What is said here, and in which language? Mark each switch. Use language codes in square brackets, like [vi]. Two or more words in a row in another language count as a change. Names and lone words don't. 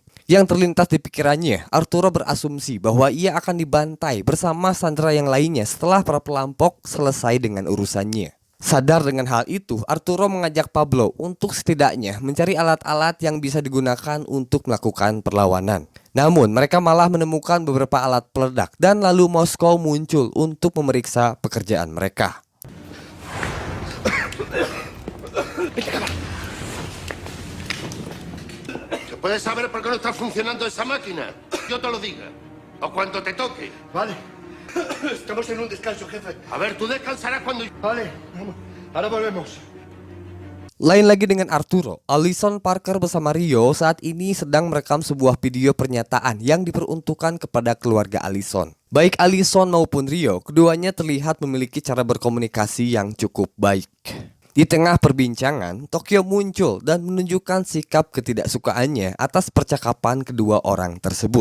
[id] Yang terlintas di pikirannya, Arturo berasumsi bahwa ia akan dibantai bersama sandera yang lainnya setelah para perampok selesai dengan urusannya. Sadar dengan hal itu, Arturo mengajak Pablo untuk setidaknya mencari alat-alat yang bisa digunakan untuk melakukan perlawanan. Namun, mereka malah menemukan beberapa alat peledak dan lalu Moskow muncul untuk memeriksa pekerjaan mereka. [es] ¿Puedes saber por qué no está funcionando esa máquina? Yo te lo diga. O cuando te toque. Vale. Estamos en un descanso, jefe. A ver, tú descansarás cuando... Vale, vamos. Ahora volvemos. [id] Lain lagi dengan Arturo, Alison Parker bersama Rio saat ini sedang merekam sebuah video pernyataan yang diperuntukkan kepada keluarga Alison. Baik Alison maupun Rio, keduanya terlihat memiliki cara berkomunikasi yang cukup baik. Di tengah perbincangan, Tokyo muncul dan menunjukkan sikap ketidaksukaannya atas percakapan kedua orang tersebut.